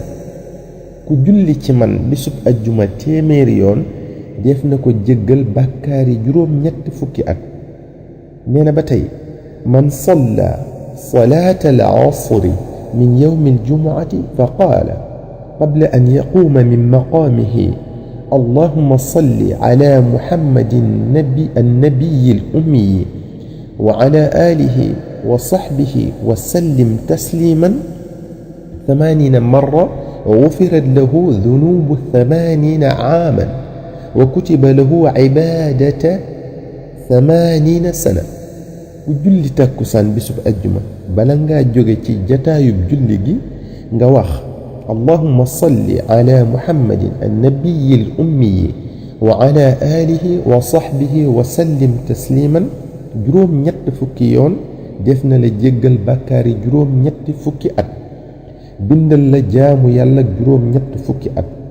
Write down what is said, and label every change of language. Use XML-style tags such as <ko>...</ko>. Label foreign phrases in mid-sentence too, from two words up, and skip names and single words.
<wo>ku julli ci man bisub ajjuma téeméeri yoon def na ko jéggal bàkkaari juróom-ñett fukki at nee na ba tey man</wo> <ar>صلى صلاة العصر من يوم الجمعة فقال قبل أن يقوم من مقامه اللهم صل على محمد النبي الأمي وعلى آله وصحبه وسلم تسليما 80 مرة غفرت له ذنوب 80 عاما وكتب له عبادة</ar> <wo>80 سنة ku julli takkusaan bisub ajjuma bala ngaa jóge ci jataayub julli gi nga wax</wo> <ar>اللهم صل على محمد النبي الأمي وعلى آله وصحبه وسلم تسليما</ar> <wo>juróom-ñett fukki yoon def na la jéggal bàkkaari juróom-ñetti fukki at bindal la jaamu yàlla juróom-ñett fukki at</wo>